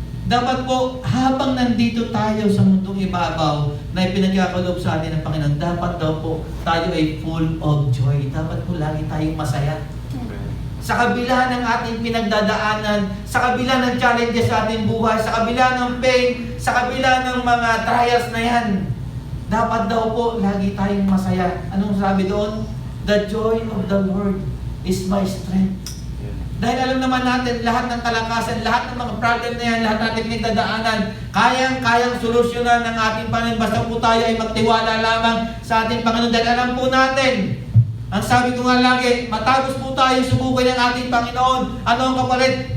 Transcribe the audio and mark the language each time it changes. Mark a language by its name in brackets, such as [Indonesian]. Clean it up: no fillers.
[Filipino] Dapat po, habang nandito tayo sa mundong ibabaw na ipinagkakalob sa atin ng Panginoon, dapat daw po tayo ay [English] full of joy. [Filipino] Dapat po lagi tayong masaya. Sa kabila ng ating pinagdadaanan, sa kabila ng challenges sa ating buhay, sa kabila ng pain, sa kabila ng mga trials na yan, dapat daw po lagi tayong masaya. Anong sabi doon? [English] The joy of the Lord is my strength. [Filipino] Dahil alam naman natin, lahat ng kalakasan, lahat ng mga problem na yan, lahat natin pinagdadaanan, kayang-kayang solusyonan ng ating Panginoon. Basta po tayo ay magtiwala lamang sa ating Panginoon. Dahil alam po natin, ang sabi ko nga lagi, matapos po tayo subukan ng ating Panginoon. Ano ang kapalit?